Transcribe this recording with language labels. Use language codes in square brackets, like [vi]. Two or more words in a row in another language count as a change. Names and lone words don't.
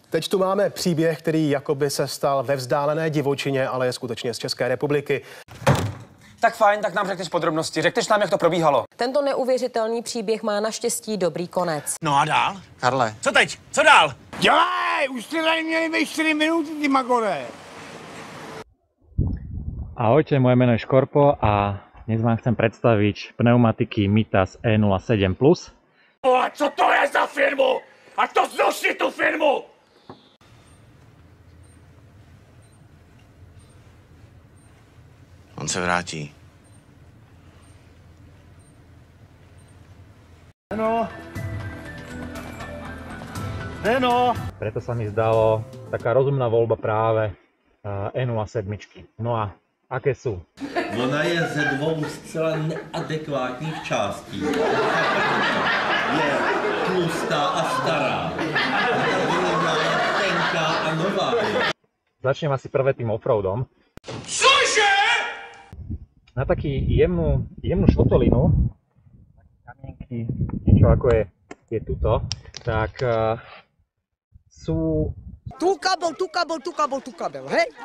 [cs] Teď tu máme příběh, který jakoby se stal ve vzdálené divočině, ale je skutečně z České republiky. Tak fajn, tak nám řekneš podrobnosti. Řekneš nám, jak to probíhalo. Tento neuvěřitelný příběh má naštěstí dobrý konec. No a dál? Karle. Co teď? Co dál? Dělej! Už jste tady měli být 4 minuty, ty magore! [sk] Ahojte, moje meno je Škorpo a dnes vám chcem predstaviť pneumatiky Mitas E07+. [cs] A co to je za firmu? A to zruši tu firmu! On se vrátí. [sk] Preto sa mi zdalo taká rozumná voľba práve E07. No a aké sú? [cs] Ona je ze dvou zcela neadekvátních částí. Je tlustá a stará. Ta je tenká a nová. [sk] Začnem asi prvé tým offroadom. [cs] Cože? [sk] Na taký jemnú šotolinu, kamienky, niečo ako je tuto, tak sú... Tu kabel, hej?